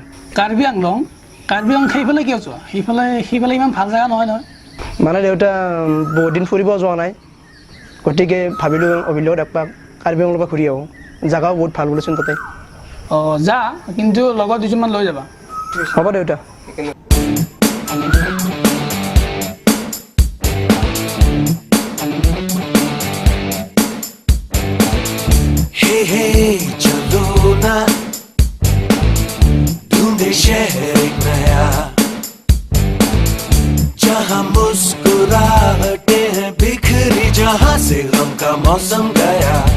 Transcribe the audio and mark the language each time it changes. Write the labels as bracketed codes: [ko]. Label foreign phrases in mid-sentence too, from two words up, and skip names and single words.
[as] কাৰ্বি আংলং সেইফালে কিয় যোৱা সেইফালে ইমান ভাল জেগা নহয় মানে দেউতা বহুত দিন ফুৰিব যোৱা নাই গতিকে ভাবিলোঁ অভিৰ লগত একপাক কাৰ্বি আংলঙৰ পৰা ঘূৰি আহোঁ জেগাও বহুত ভাল বোলেচোন তাতে যা কিন্তু লগত দুজনমান লৈ যাবা হ'ব দেউতা [hi] चलो ना ढूंढे शहर एक नया जहाँ मुस्कुराहटे हैं बिखरी जहाँ से गम का मौसम गया